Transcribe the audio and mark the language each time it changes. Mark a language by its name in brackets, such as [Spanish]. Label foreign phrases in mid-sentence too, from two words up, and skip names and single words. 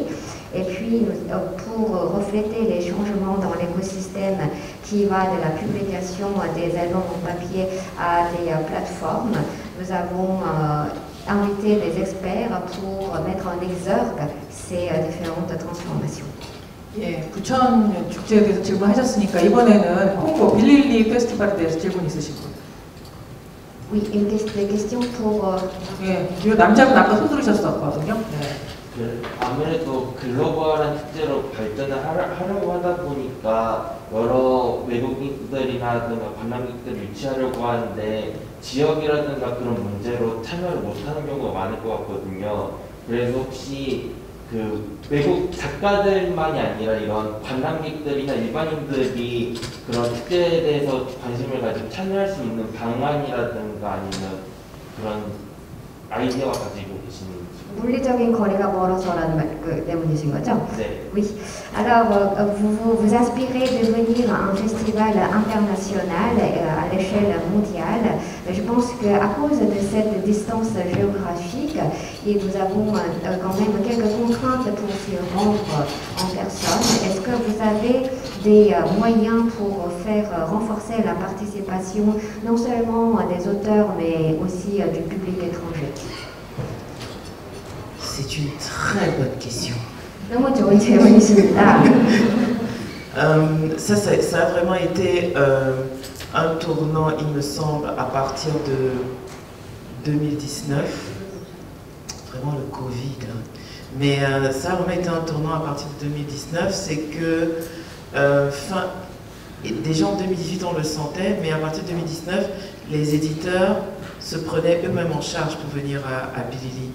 [French] Et puis, pour refléter les changements dans l'écosystème qui va de la publication des albums en papier à des plateformes, nous avons invité des experts pour mettre en exergue ces différentes transformations. [Korean] 예, 부천 축제에 대해서 질문하셨으니까 이번에는 홍보 빌릴리 페스티벌에 대해서 질문 있으신 분? [French] Oui, des questions pour... [Korean] 예, 이 남자분 아까 손 들으셨었거든요. 네. 아무래도 글로벌한 축제로 발전을 하려고 하다 보니까 여러 외국인들이라든가 관람객들을 유치하려고 하는데 지역이라든가 그런 문제로 참여를 못하는 경우가 많을 것 같거든요. 그래서 혹시 그 외국 작가들만이 아니라 이런 관람객들이나 일반인들이 그런 축제에 대해서 관심을 가지고 참여할 수 있는 방안이라든가 아니면 그런 아이디어가 가지고 계시는지. 물리적인 거리가 멀어서라는 그 때문이신 거죠? 네. [French] Oui. Alors, vous aspirez de devenir un festival international à l'échelle mondiale. Je pense qu'à cause de cette distance géographique, et nous avons quand même quelques contraintes pour s'y rendre en personne. Est-ce que vous avez des moyens pour faire renforcer la participation non seulement des auteurs mais aussi du public étranger? C'est une très bonne question. [Korean] 너무 좋은 질문이십니다. [French] Ça a vraiment été un tournant, il me semble, à partir de 2019. Vraiment le Covid. Hein. Mais ça a vraiment été un tournant à partir de 2019. C'est que, déjà en 2018 on le sentait, mais à partir de 2019, les éditeurs se prenaient eux-mêmes en charge pour venir à Bilili.